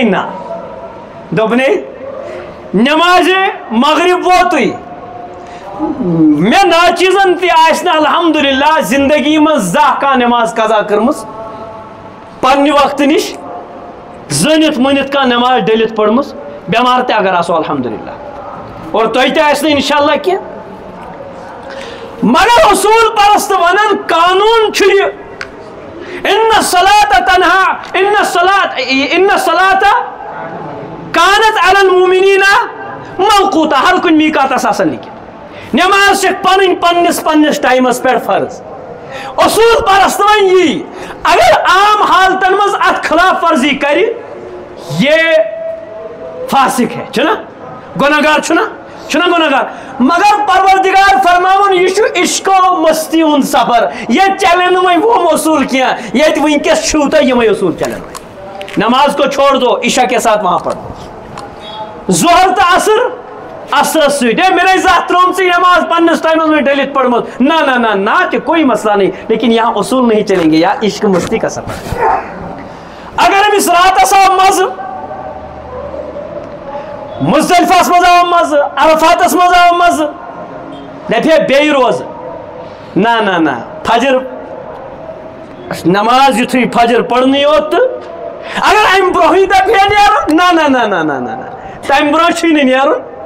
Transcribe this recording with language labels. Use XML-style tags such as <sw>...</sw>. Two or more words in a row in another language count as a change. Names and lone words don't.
<ks>نہ دوٚپنے نٮ۪مازِ مغرب ووتُے مےٚ ناچیٖزن تہِ آسہِ نہٕ الحمدُاللہ زندگی منٛز زانٛہہ کانٛہہ نٮ۪ماز قضا کٔرمٕژ پننہِ وقتہٕ نِش زٲنِتھ مٲنِتھ کانٛہہ نٮ۪ماز ڈٔلِتھ پٔرمٕژ بٮ۪مار تہِ اگر آسو الحمدُاللہ اور تۄہہِ تہِ آسہِ نہٕ انشاءاللہ کینٛہہ مگر اصوٗل پرست ونان قانوٗن چھُ یہِ</ks> <ar>ان الصلاة کانت علی المؤمنین موقوتا</ar> <ks>ہر کُنہِ میٖقاتس آسان لیکھِتھ نٮ۪ماز چھِ پنٕنۍ پننِس ٹایمس پٮ۪ٹھ فرض اصوٗل پرست وۄنۍ یی اگر عام حالتن منٛز اتھ خلاف ورزی کرِ</ks> <ur>یہ فاسق ہے</ur> <ks>چھُنا گۄنہگار چھُنا گۄنہگار مگر پروردگار فرماوُن یہِ چھُ عشق و مستی ہُنٛد سفر ییٚتہِ چلن نہٕ وۄنۍ وُم اصوٗل کینٛہہ ییٚتہِ وٕنکیٚس چھُو تۄہہِ یِمے اصوٗل چلن وۄنۍ</ks> <ur>نماز کو چھوڑ دو عشاء کے ساتھ وہاں پڑھو</ur> <ks>ظہر تہٕ عصرس سۭتۍ ہے مےٚ نے زانٛہہ ترٛٲمژٕے نٮ۪ماز پننِس ٹایمس منٛز ڈٔلِتھ پٔرمٕژ نہ نہ</ks> <ur>کہ کوئی مسئلہ نہیں لیکن یہاں اصول نہیں چلیں گے یا عشق مستی کا سفر</ur> <ks>اگر أمِس راتس آو مزٕ مزدلفس منٛز آو مزٕ عرفاتس منٛز آو مزٕ دپے بیٚیہِ روزٕ نہ فجر نماز یُتھُے فجر پرنٕے یوت تہٕ اگر امہِ برونٛہٕے دپے نیرُن نہ تمہِ برونٛہہ چھُے نہٕ نیرُن</ks>